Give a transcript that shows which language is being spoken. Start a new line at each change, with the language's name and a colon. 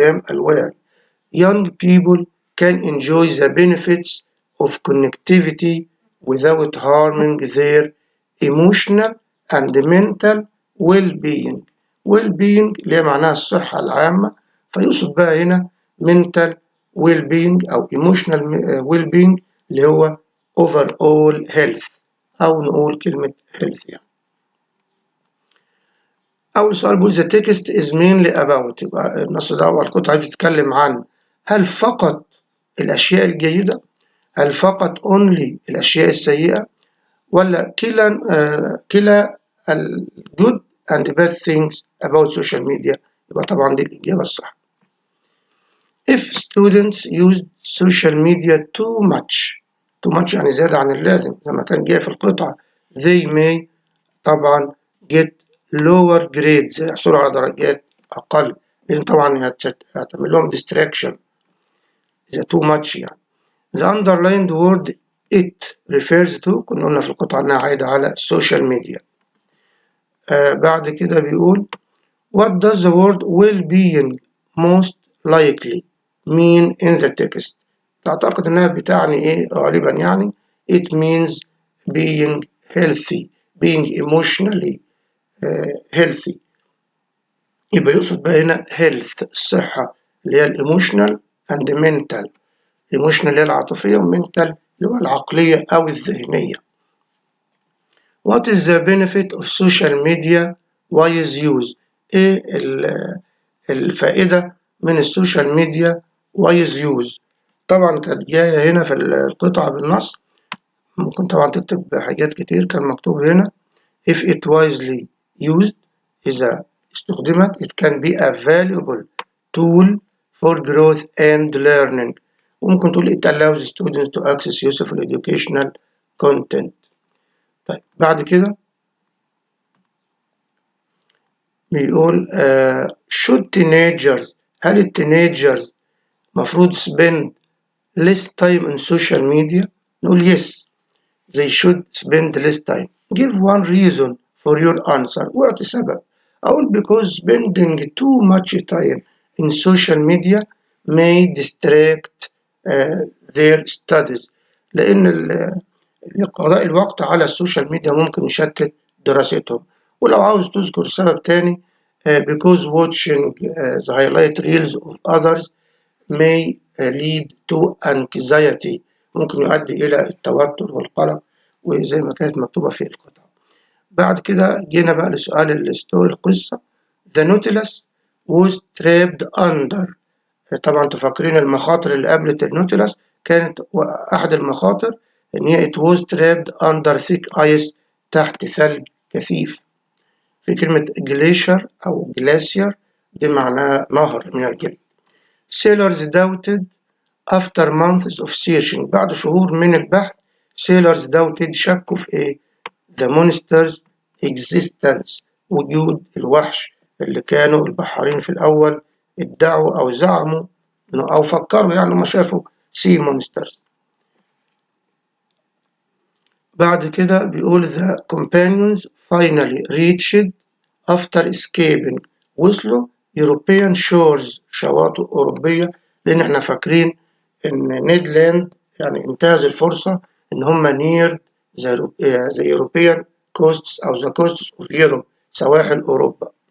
Arabic: الواعي
English: young people can enjoy the benefits of connectivity without harming their emotional and mental well-being.
Arabic: well-being اللي هي معناها الصحة العامة فيقصد بقى هنا
English: mental well-being
Arabic: أو
English: emotional well-being
Arabic: اللي هو
English: overall health
Arabic: أو نقول كلمة health يعني. أول سؤال بيقول
English: the text is mainly about
Arabic: يبقى النص ده أو القطعة بتتكلم عن هل فقط الأشياء الجيدة؟ هل فقط only الأشياء السيئة؟ ولا كلا ال
English: good and bad things about social media؟
Arabic: يبقى طبعا دي الإجابة الصح.
English: If students use social media too much
Arabic: يعني زيادة عن اللازم زي ما كان جاي في القطعة
English: they may
Arabic: طبعا
English: get lower grades
Arabic: يحصلوا على درجات أقل لأن طبعا هتعمل لهم distraction إذا
English: too much
Arabic: يعني.
English: The underlined word it refers to
Arabic: كنا قلنا في القطعة إنها عايدة على
English: social media.
Arabic: بعد كده بيقول
English: What does the word well-being most likely mean in the text؟
Arabic: تعتقد إنها بتعني إيه غالبا يعني
English: it means being healthy being emotionally healthy
Arabic: يبقى يقصد بقى هنا health الصحة اللي هي
English: emotional and mental emotional
Arabic: اللي هي العاطفية وmental اللي هو العقلية أو الذهنية.
English: What is the benefit of social media wise use؟
Arabic: إيه الفائدة من السوشيال ميديا
English: wise use؟
Arabic: طبعا كانت جاية هنا في القطعة بالنص ممكن طبعا تكتب حاجات كتير كان مكتوب هنا
English: if it wisely used
Arabic: إذا استخدمت
English: it can be a valuable tool for growth and learning وممكن تقول it allows students to access useful educational content.
Arabic: طيب بعد كده بيقول
English: should teenagers
Arabic: هل التينيجرز مفروض
English: spend less time on social media؟ نقول yes they should spend less time. Give one reason for your answer.
Arabic: واعطي سبب. أقول
English: because spending too much time in social media may distract their studies.
Arabic: لأن قضاء الوقت على السوشيال ميديا ممكن يشتت دراستهم. ولو عاوز تذكر سبب تاني
English: because watching the highlight reels of others may lead to anxiety
Arabic: ممكن يؤدي إلى التوتر والقلق وزي ما كانت مكتوبة في القطعة. بعد كده جينا بقى لسؤال الستوري القصة.
English: The Nautilus was trapped under
Arabic: طبعا تفكرين المخاطر اللي قابلت النوتيلس كانت أحد المخاطر إن هي
English: it was trapped under thick ice
Arabic: تحت ثلج كثيف. في كلمة glacier أو glacier دي معناها نهر من الجليد.
English: Sailors doubted after months of searching
Arabic: بعد شهور من البحث
English: sailors doubted
Arabic: شكوا في إيه؟
English: the monsters existence
Arabic: وجود الوحش اللي كانوا البحارين في الأول ادعوا أو زعموا أو فكروا يعني ما شافوا سي مونسترز. بعد كده بيقول
English: the companions finally reached after escaping،
Arabic: وصلوا
English: European shores،
Arabic: شواطئ أوروبية، لأن احنا فاكرين إن نيدلاند يعني انتهز الفرصة إن هم
English: near the European coasts
Arabic: أو
English: the coasts of Europe،
Arabic: سواحل أوروبا.